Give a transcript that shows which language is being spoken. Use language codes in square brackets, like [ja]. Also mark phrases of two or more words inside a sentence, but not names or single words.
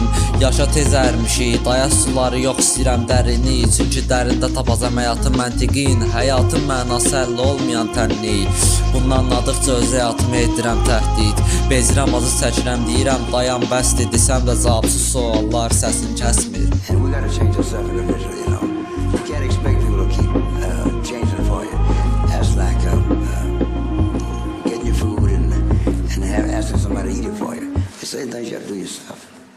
[az] Yaşa tez ərmişik, dayaz suları yox istəyirəm dərini. Çünki dərində tapacam həyatın məntiqin, həyatın mənası əlli olmayan tənlik. Bundan anladıqca öz həyatımı edirəm təhdid. Bezirəm, azı çəkirəm, deyirəm dayan bəsdir. Desəm də cavabsız suallar səsin kəsmir. [en] And we gotta change ourselves individually, you know. You can't expect people to keep changing for you. That's like getting your food and asking somebody to eat it for you. It's certain things you have to do yourself.